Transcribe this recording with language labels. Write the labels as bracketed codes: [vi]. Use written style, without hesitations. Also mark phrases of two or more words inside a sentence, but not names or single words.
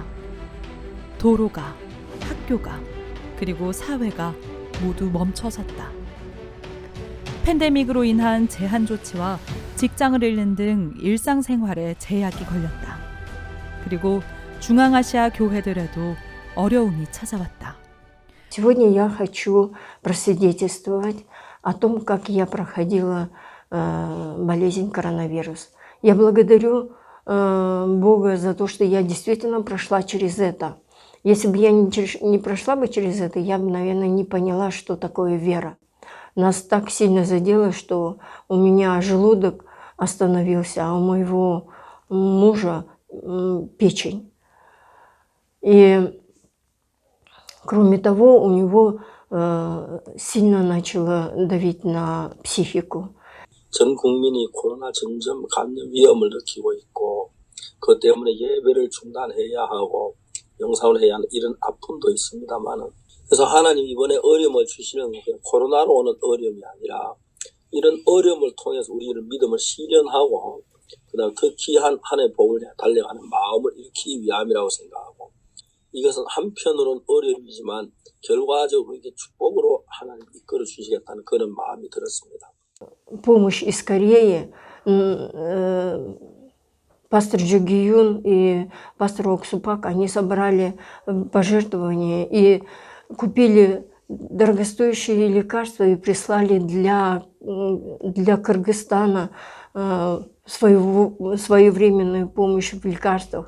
[ko] 도로가, 학교가, 그리고 사회가 모두 멈춰섰다. 팬데믹으로 인한 제한 조치와 직장을 잃는 등 일상생활에 제약이 걸렸다. 그리고 중앙아시아 교회들에도 어려움이 찾아왔다. [ru] Сегодня я хочу просвидетельствовать о том, как я проходила болезнь коронавирус. Я благодарю Бога за то, что я действительно прошла через это. Если бы я не прошла бы через это, я бы, наверное, не поняла, что такое вера. Нас так сильно задело, что у меня желудок остановился, а у моего мужа печень. И кроме того, у него сильно начало давить на психику. [ko] 전 국민이 코로나 전염 감염 위험을 느끼고 있고 그 때문에 예배를 중단해야 하고 영상을 해야 하는 이런 아픔도 있습니다만은 그래서 하나님 이번에 어려움을 주시는 게 코로나로 오는 어려움이 아니라 이런 어려움을 통해서 우리를 믿음을 실현하고 그다음 더 귀한 한 해 복을 달려가는 마음을 일으키기 위함이라고 생각하고 이것은 한편으로는 어려움이지만 결과적으로 이게 축복으로 하나님 이끌어 주시겠다는 그런 마음이 들었습니다. [ru] Помощь из Кореи, пастор Джо Ги-юн и пастор Ок Су-пак, они собрали пожертвования и купили дорогостоящие лекарства и прислали для Кыргызстана своевременную помощь в лекарствах.